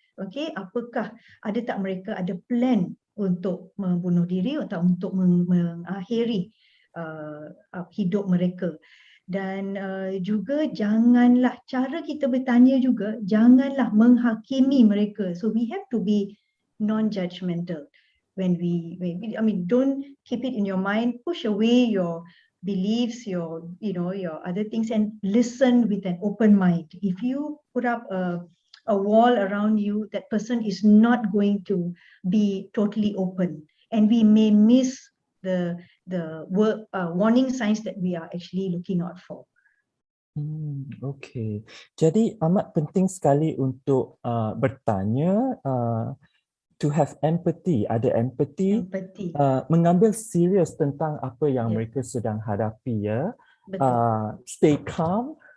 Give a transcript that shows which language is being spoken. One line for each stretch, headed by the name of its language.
Malay: Okay, apakah ada tak mereka ada plan untuk membunuh diri atau untuk mengakhiri hidup mereka. Dan juga janganlah, cara kita bertanya juga, janganlah menghakimi mereka.
English: So we have to be non-judgmental when don't keep it in your mind, push away your beliefs, your other things, and listen with an open mind. If you put up a wall around you, that person is not going to be totally open, and we may miss the warning signs that we are actually looking out for. Okay.
Malay: Jadi amat penting sekali untuk bertanya,
English: to have empathy,
Malay: ada empathy,
English: Empathy.
Malay: mengambil serius tentang apa yang
English: Yep.
Malay: mereka sedang hadapi ya. Betul.
English: Stay calm.